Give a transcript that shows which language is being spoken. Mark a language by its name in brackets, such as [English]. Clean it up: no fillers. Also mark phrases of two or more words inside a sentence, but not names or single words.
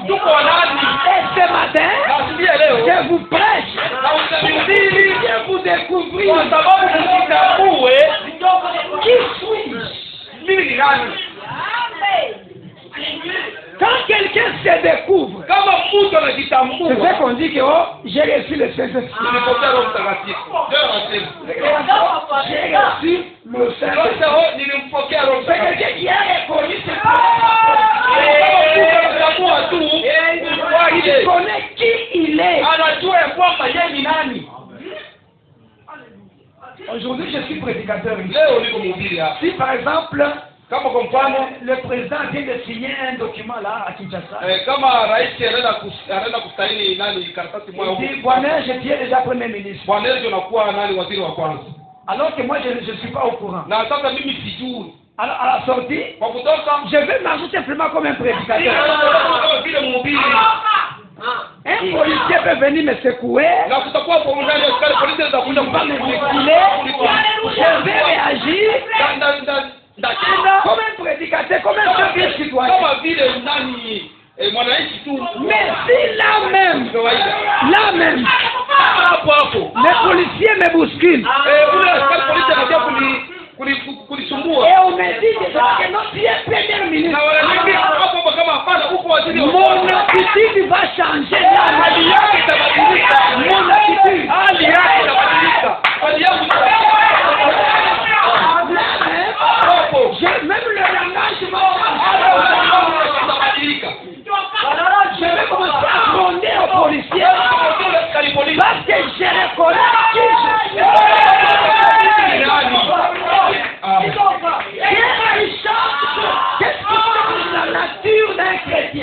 [French] Et ce matin, je vous prêche pour vous découvrir qui suis-je. Quand quelqu'un quelqu'un se découvre, [Swahili] kama mtu [French] c'est [Swahili] anajitambua, [French] vrai qu'on dit que oh, j'ai reçu le Saint-Esprit. [Swahili] nilipokea Roho Mtakatifu. Ndio anasema. [French] J'ai reçu le Saint-Esprit. [Swahili] Sasa nilimpokea Roho [French] C'est [Swahili] Mtakatifu. [French] quelqu'un qui a reconnu ce il connaît qui il est. [Swahili] Anajua ya kwamba yeye ni nani. [French] Aujourd'hui, je suis prédicateur. [Swahili] Leo niko mhubiri hapa. [French] Si par exemple, [Swahili] Kama kwa mfano [French] le président vient de signer un document là à Kinshasa, [Swahili] kama rais anaenda kusaini nani karatasi moja [French] il [Swahili] huko. [French] dit, Bwana, je tiens déjà premier ministre. [Swahili] Bwana ndio anakuwa nani waziri wa kwanza. [French] Alors que moi, je ne suis pas au courant. [Swahili] Na sasa mimi sijui. [French] Alors, à la sortie, [Swahili] Kwa kutoka [French] je vais m'ajouter simplement comme un prédicateur. [Swahili] vile mhubiri. [French] Un policier peut venir me secouer, [Swahili] Na kutakuwa kwa ndani ya askari polisi [French] il [Swahili] atakuja [French] va me reculer, je vais réagir comme un prédicateur, comme un simple citoyen. [Swahili] kama vile nani mwananchi tu. [French] Mais si là même, [Swahili] hapo hapo [French] les policiers me bousculent, [Swahili] ule askari polisi anakuja kulisumbua. [French] et on me dit que non, tu es premier ministre, [Swahili] Na wananiambia hapo kama hapana uko waziri wa [French] mon attitude va changer là. [Swahili] hali yake itabadilika. [French] Mon attitude. [Swahili] Hali yake itabadilika. Hali yangu hapo [French] J'ai même le langage [Swahili] itabadilika. [French] je vais commencer à gronder aux policiers [Swahili] Askari polisi [French] parce que je reconnais qui je suis. Qu'est-ce qui change la nature d'un chrétien?